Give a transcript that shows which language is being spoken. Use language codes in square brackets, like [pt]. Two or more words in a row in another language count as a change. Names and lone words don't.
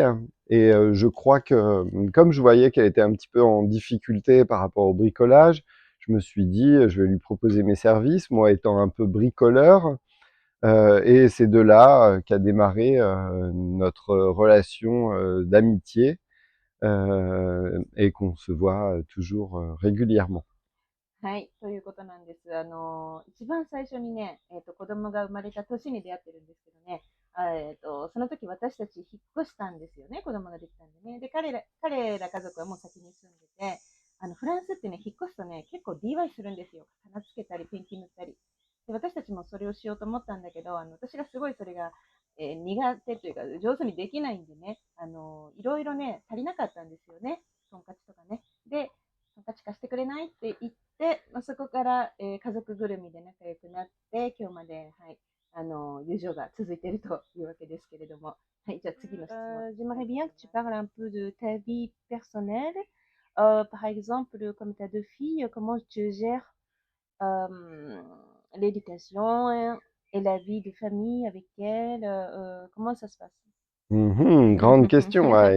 [fr] Et je crois que comme je voyais qu'elle était un petit peu en difficulté par rapport au bricolage, je me suis dit, je vais lui proposer mes services, moi étant un peu bricoleur. Et c'est de là qu'a démarré notre relation d'amitié et qu'on se voit toujours régulièrement. [ja] はい、ということなんです。一番最初にね、子供が生まれた年に出会ってるんですけどね、その時私たち引っ越したんですよね、子供ができたんでね。で、彼ら家族はもう先に住んでて、フランスってね、引っ越すとね、結構 DIY するんですよ。花つけたり、ペンキ塗ったり。で、私たちもそれをしようと思ったんだけど、私がすごいそれが、苦手というか、上手にできないんでね、いろいろね、足りなかったんですよね。トンカチとかね。で、トンカチ貸してくれないって言って、そこから、家族ぐるみで仲良くなって、今日まで、はい、友情が続いているというわけですけれども。はい、じゃあ次の質問。 [fr] J'aimerais bien que tu parles un peu de ta vie personnelle. Par exemple, comme tu as deux filles, comment tu gères euh, l'éducation et la vie de famille avec elles? Comment ça se passe? Grande question, ouais.